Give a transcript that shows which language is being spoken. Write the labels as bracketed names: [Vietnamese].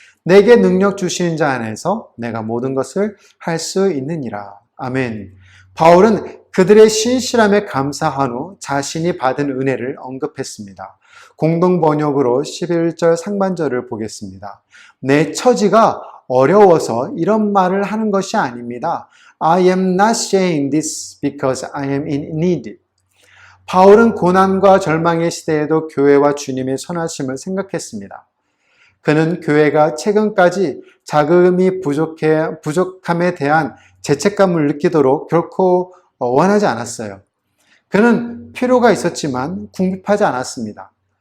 [Korean] 내게 능력 주시는 자 안에서 내가 모든 것을 할 수 있느니라. 아멘. 바울은 그들의 신실함에 감사한 후 자신이 받은 은혜를 언급했습니다. 공동 번역으로 11절 상반절을 보겠습니다. 내 처지가 어려워서 이런 말을 하는 것이 아닙니다. [English] I am not saying this because I am in need. [Korean] 바울은 고난과 절망의 시대에도 교회와 주님의 선하심을 생각했습니다. 그는 교회가 최근까지 자금이 부족함에 대한 죄책감을 느끼도록 결코 원하지 않았어요. 그는 필요가 있었지만 궁핍하지 않았습니다.